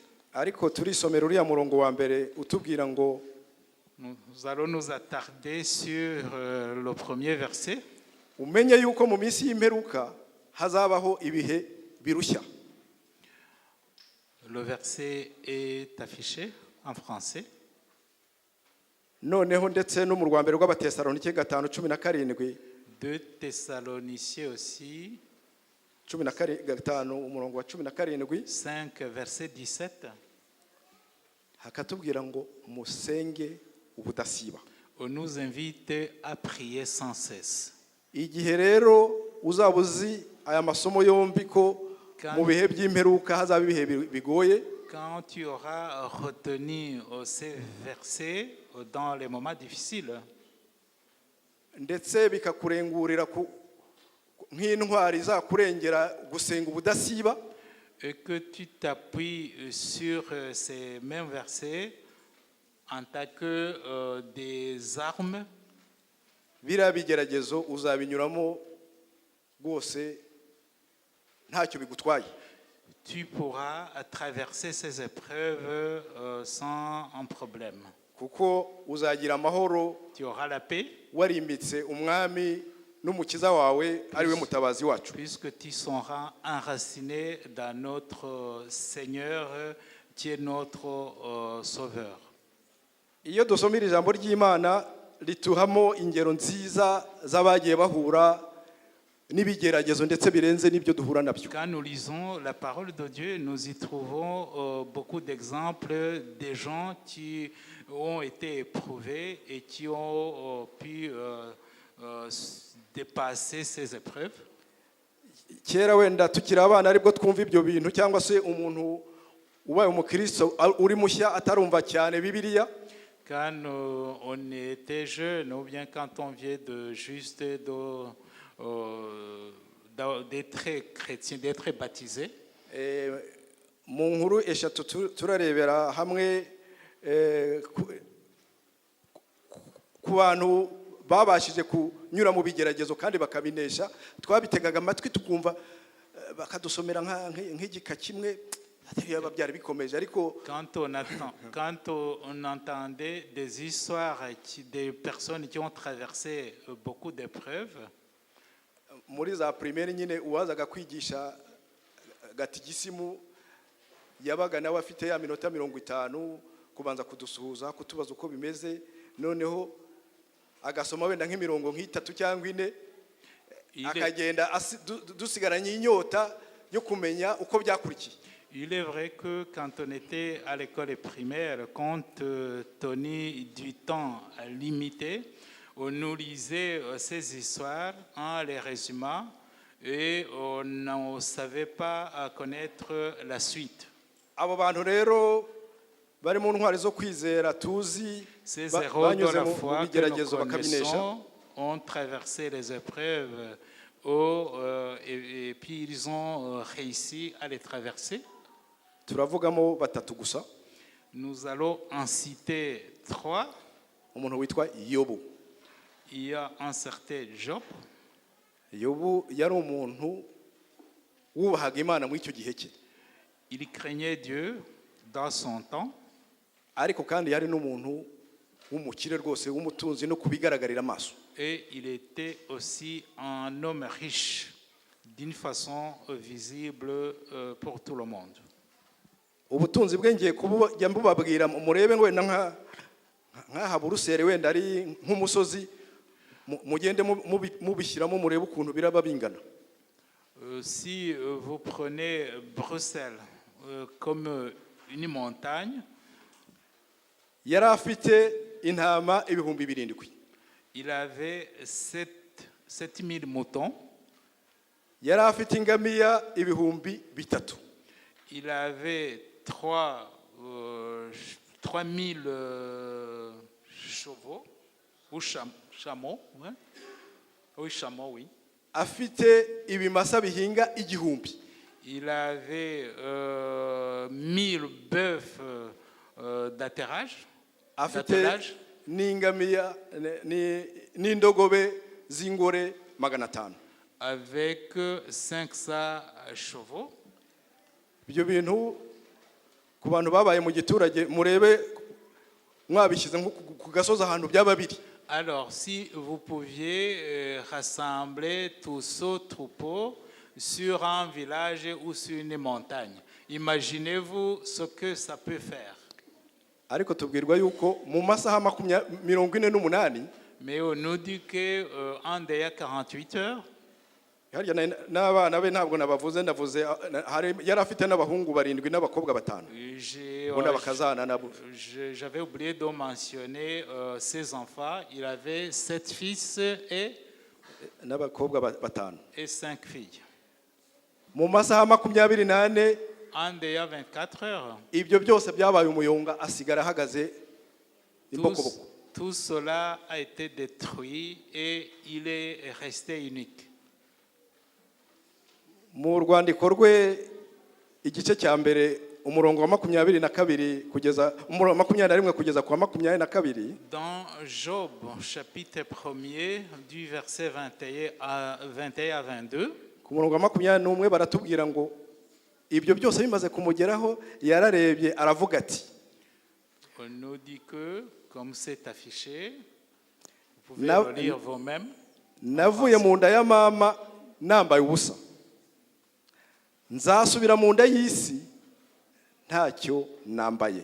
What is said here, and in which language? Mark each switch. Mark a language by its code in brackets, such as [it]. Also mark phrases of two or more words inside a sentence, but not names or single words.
[rw] Ariko turisomera uriya murongo wa mbere utubwira ngo [fr] Nous allons nous attarder sur le premier verset. [rw] umenye yuko mu minsi y'imperuka hazabaho ibihe birushya. [fr] Le verset est affiché en français. [rw] Noneho ndetse no mu rwa mbere rw'Abatesalonike 5:17 [fr] 2 Thessaloniciens aussi, [rw] 15 umurongo wa 17 [fr] 5 verset 17. [rw] hakatubwira ngo musenge ubudasiba. [fr] On nous invite à prier sans cesse. [rw] Igihe rero uzaba uzi aya masomo yombi ko mu bihe by'imperuka hazaba ibihe bigoye, [fr] Quand tu auras retenu ces versets dans les moments difficiles, [rw] ndetse bikakurengurira nk'intwari izakurengera gusenga ubudasiba, [fr] et que tu t'appuies sur ces mêmes versets en tant que des armes, [rw] biriya bigeragezo uzabinyuramo rwose ntacyo bigutwaye. [fr] tu pourras traverser ces épreuves sans un problème. [rw] Kuko uzagira amahoro [fr] Tu auras la paix [rw] warimbitse umwami n'umukiza wawe ari we mutabazi wacu. [fr] puisque tu seras enraciné dans notre Seigneur qui est notre Sauveur. [rw] Iyo dusomera ijambo ry'Imana rituhamo ingero nziza z'abagiye bahura n'ibigeragezo ndetse birenze n'ibyo duhura nabyo. [fr] Quand nous lisons la parole de Dieu, nous y trouvons beaucoup d'exemples des gens qui ont été éprouvés et qui ont pu dépasser ces épreuves. [rw] Kera wenda tukiri abana aribwo twumva ibyo bintu, cyangwa se umuntu ubaye umukristo uri mushya atarumva cyane Bibiliya. [fr] Quand on était jeune, ou bien quand on vient de juste d'être chrétien, d'être baptisé. [rw] Mu nkuru eshatu turarebera hamwe ku bantu babashije kunyura mu bigeragezo kandi bakabinesha. Twabitegaga amatwi tukumva bakadusomera nk'igika kimwe byari bikomeje, ariko [fr] quand on entendait des histoires des personnes qui ont traversé beaucoup d'épreuves, [rw] muri za primaire nyine uwazaga kwigisha gatigisimu yabaga nawe afite ya minota 50 kubanza kudusuhuza kutubaza uko bimeze, noneho agasoma wenda nk'imirongo nk'itatu cyangwa ine, akagenda dusigaranye inyota yo kumenya uko byakurikiye. [fr] Il est vrai que quand on était à l'école primaire, compte tenu du temps limité, on nous lisait ces histoires en les résumant et on ne savait pas connaître la suite. [rw] Abo bantu rero bari mu ntwari zo kwizera tuzi [fr] Ces héros de la foi que nous connaissons ont traversé les épreuves et puis ils ont réussi à les traverser. [rw] Turavugamo batatu gusa. [fr] Nous allons en citer 3. [rw] Umuntu witwa Yobu. [fr] Il y a un certain Job. [rw] Yobu yari umuntu wubahaga Imana muri icyo gihe cye. [fr] Il craignait Dieu dans son temps. [rw] Ariko kandi yari n'umuntu w'umukire rwose w'umutunzi no kubigaragarira amaso. [fr] Et il était aussi un homme riche d'une façon visible pour tout le monde. [rw] Ubutunzi bwe ngiye kubujya mbubabwira murebe wenda nka Buruseli wenda ari nk'umusozi mugende mubishyiramo murebe ukuntu biraba bingana. [fr] Si vous prenez Bruxelles comme une montagne, [rw] yari afite intama ibihumbi birindwi, [fr] il avait 7000 moutons, [rw] yari afite ingamiya ibihumbi bitatu, [fr] il avait 3000 chevaux, ou chameaux, ouais. Oui, chameaux, oui. [rw] afite ibimasa bihinga igihumbi, [fr] Il avait 1000 bœufs d'attelage. [rw] afite n'ingamiya n'indogobe z'ingore 500. [fr] Avec 500 chevaux. [rw] Ibyo bintu ku bantu babaye mu giturage murebe mwabishyize nko ku gasozi ahantu byaba biri. [fr] Alors, si vous pouviez rassembler tous ce troupeau sur un village ou sur une montagne, imaginez-vous ce que ça peut faire. [rw] Ariko tubwirwa yuko mu masaha 48, [fr] Mais on nous dit qu'en dehors 48 heures, [rw] harya n'abana be ntabwo nabavuze ndavuze yari afite n'abahungu 7 n'abakobwa 5. [fr] J'avais oublié de mentionner ses enfants. Il avait 7 fils et 5 filles. [rw] Mu masaha 24, [fr] En dehors 24 heures, [rw] ibyo byose byabaye umuyonga asigara ahagaze imbokoboko. [fr] tout cela a été détruit et il est resté unique. [rw] Mu rwandiko rwe igice cya mbere umurongo wa 22 kugeza 21 kugeza kwa 22. [fr] Dans Job chapitre 1er du verset 21 à 22, [rw] ku murongo wa 21 baratubwira ngo ibyo byose bimaze kumugeraho yararebye aravuga ati, [fr] on nous dit que comme c'est affiché, vous pouvez le lire vous-même. [rw] navuye mu nda ya mama nambaye ubusa, nzasubira mu nda y'isi ntacyo nambaye.